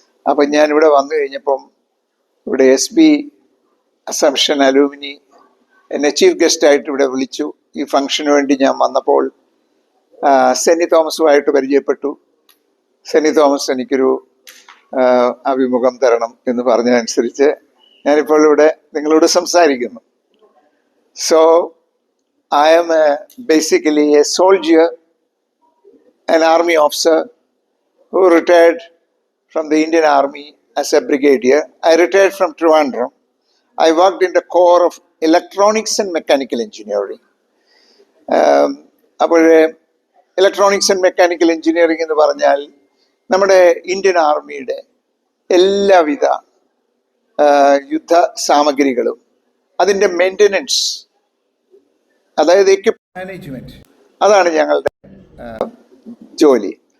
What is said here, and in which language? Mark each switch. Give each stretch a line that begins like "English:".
Malayalam: അപ്പം ഞാനിവിടെ വന്നു കഴിഞ്ഞപ്പം ഇവിടെ SB അസംഷൻ അലൂമിനി എന്നെ ചീഫ് ഗസ്റ്റായിട്ട് ഇവിടെ വിളിച്ചു. ഈ ഫംഗ്ഷന് വേണ്ടി ഞാൻ വന്നപ്പോൾ സെന്നി തോമസുമായിട്ട് പരിചയപ്പെട്ടു. സെന്നി തോമസ് എനിക്കൊരു അഭിമുഖം തരണം എന്ന് പറഞ്ഞതനുസരിച്ച് ഞാനിപ്പോൾ ഇവിടെ നിങ്ങളോട് സംസാരിക്കുന്നു.
English: So I am basically a soldier, an army officer who retired from the Indian Army as a brigadier. I retired from Trivandrum. I worked in the Corps of Electronics and Mechanical Engineering.
Malayalam: അപ്പോൾ electronics and mechanical engineering എന്ന് പറഞ്ഞാൽ നമ്മുടെ Indian ആർമിയുടെ എല്ലാവിധ യുദ്ധ സാമഗ്രികളും അതിൻ്റെ maintenance, അതായത് എക്യുപ്മെന്റ് മാനേജ്മെന്റ്, അതാണ് ഞങ്ങളുടെ ജോലി.